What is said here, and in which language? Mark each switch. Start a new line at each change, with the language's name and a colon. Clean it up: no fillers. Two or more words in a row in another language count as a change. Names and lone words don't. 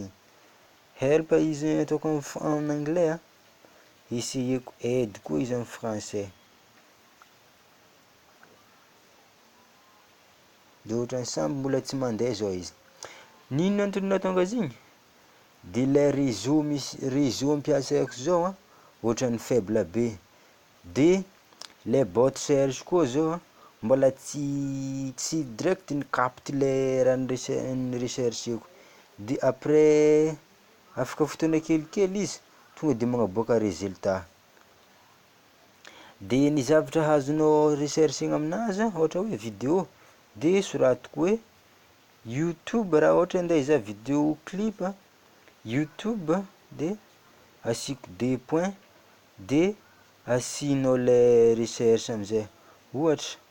Malagasy: Help izy ataoko
French: en anglais
Malagasy: essayeko aide koa izy amin'ny français, de ohatrany samby mbola tsy mandeha zao izy. N'inona antony nahatonga azy igny? De
French: le réseau
Malagasy: ampiasaiko zao ohatrany faible be, de le bot cherche koa zao mbola tsy direct ni-capte le raha nirechercheko, de après afaka fotoana kelikely izy tonga de magnaboaka résultat. De ny zavatra azonao recherchena aminazy ohatra hoe vidéo de soratiko hoe YouTube raha ohatra andeha hizaha vidéo clip YouTube de asiko 2 point de asianao
French: le recherche
Malagasy: amizay, ohatra